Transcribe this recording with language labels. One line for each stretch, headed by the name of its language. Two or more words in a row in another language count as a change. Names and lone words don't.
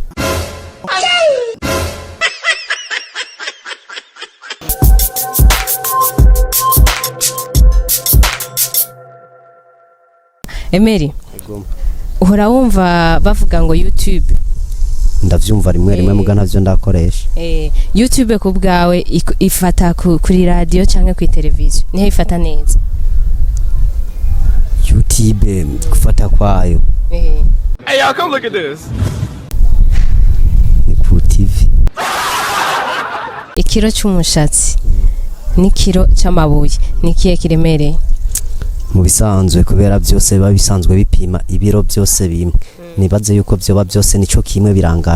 Rundi: Emeri uhora wumva bavuga ngo YouTube ndavyumva rimwe muga ntavyo ndakoresha YouTube kubgawe ifata kuri radio cyangwa ku televiziyo nihe ifata neza YouTube gufata kwayo
English: Hey y'all come look at this
Rundi: ni ku TV ikiro cy'umushatsi n'ikiro cy'amabuye ni kiye kiremereye mu bisanzwe kubera byose biba bisanzwe bipima ibiro byose bimwe nibaze yuko byoba byose nico kimwe birangana